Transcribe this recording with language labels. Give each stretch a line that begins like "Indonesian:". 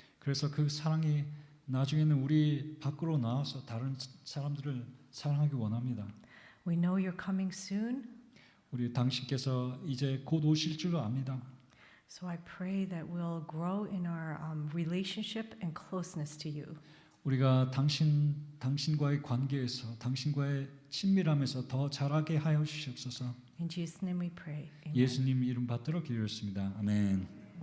Korean: 그래서 그 사랑이 나중에는 우리 밖으로 나와서 다른 사람들을 사랑하기 원합니다.
English: We know you're coming soon.
Korean: 우리 당신께서 이제 곧 오실 줄로 압니다.
English: So I pray that we'll grow in our relationship and closeness to you.
Korean: 우리가 당신과의 관계에서 당신과의 친밀함에서 더 자라게 하여 주시옵소서.
English: In Jesus' name we pray. Amen.
Korean: 예수님 이름 받들어 기도했습니다. 아멘.